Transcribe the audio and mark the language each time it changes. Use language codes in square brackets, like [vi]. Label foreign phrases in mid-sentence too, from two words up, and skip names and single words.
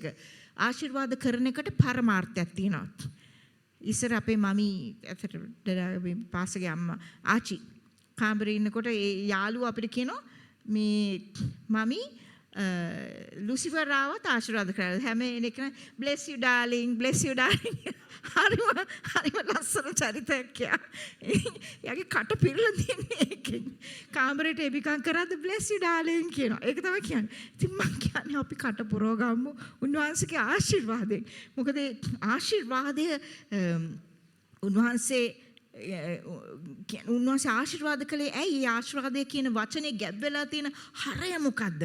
[si] ආශිර්වාද කරන එකට පරමාර්ථයක් තියෙනවා. ඉස්සර අපේ මමී ඇත්තට පාසගේ අම්මා ආචි කාමරේ ඉන්නකොට ඒ යාළුවා අපිට කියනවා මේ මමී ලුසිෆර් ආවත් ආශිර්වාද කරලා හැම එකම [en] bless you darling [si] හරිම ලස්සන චරිතයක් යා. යාගේ කට පිරලා තියන්නේ ඒකෙන්. කාමරේට එබිකම් කරාද [en] bless you darling [si] කියනවා. ඒක තමයි කියන්නේ. ඉතින් මම කියන්නේ අපි කට පුරව ගමු උන්වහන්සේගේ ආශිර්වාදයෙන්. මොකද ආශිර්වාදය උන්වහන්සේ ආශිර්වාද කළේ ඇයි? ඒ ආශිර්වාදය කියන වචනේ ගැබ් වෙලා තියෙන හරය මොකද්ද?